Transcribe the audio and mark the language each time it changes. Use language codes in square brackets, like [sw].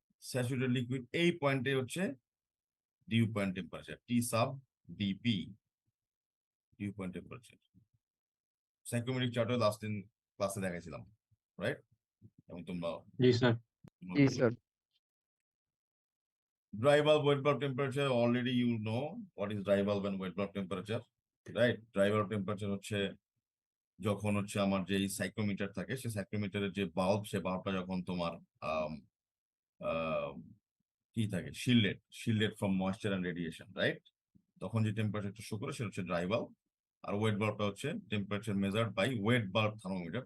[bn] Saturated liquid, এই পয়েন্টে হচ্ছে ডিউ পয়েন্ট টেম্পারেচার, টি sub DP, due point temperature. সাইক্রোমেট্রিক চার্টে লাস্ট দিন ক্লাসে দেখাইছিলাম, রাইট? এবং তোমরা জি sir. G sir. [en] dry bulb, wet bulb temperature, already you know what is dry bulb and wet bulb temperature, right? [bn] Dry bulb temperature হচ্ছে যখন হচ্ছে আমার যে সাইক্রোমিটার থাকে, সেই সাইক্রোমিটারের যে বাল্ব, সে বাল্বটা যখন তোমার আম, আম, কি থাকে, shielded from moisture and radiation, right? তখন যে টেম্পারেচারটা শো করে সেটা হচ্ছে ড্রাই বাল্ব। আর ওয়েট বাল্বটা হচ্ছে temperature measured by wait bulb thermometer.